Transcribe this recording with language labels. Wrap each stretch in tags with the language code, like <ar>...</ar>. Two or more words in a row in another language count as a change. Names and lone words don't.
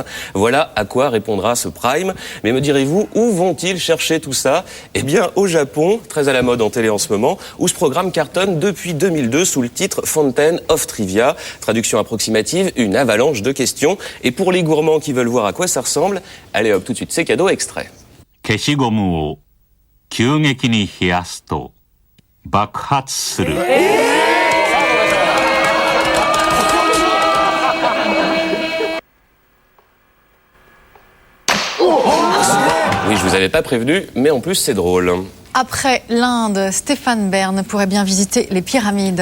<fr>Voilà à quoi répondra ce prime. Mais me direz-vous, où vont-ils chercher tout ça ? Eh bien, au Japon, très à la mode en télé en ce moment, où ce programme cartonne depuis 2002 sous le titre Fountain of Trivia. Traduction approximative, une avalanche de questions. Et pour les gourmands qui veulent voir à quoi ça ressemble, allez hop, tout de suite, c'est cadeau extrait.</fr> <ja>消しゴムを急激に冷やすと爆発する。</ja> <fr>Oui, je vous avais pas prévenu, mais en plus c'est drôle. Après l'Inde, Stéphane Bern pourrait bien visiter les pyramides.</fr>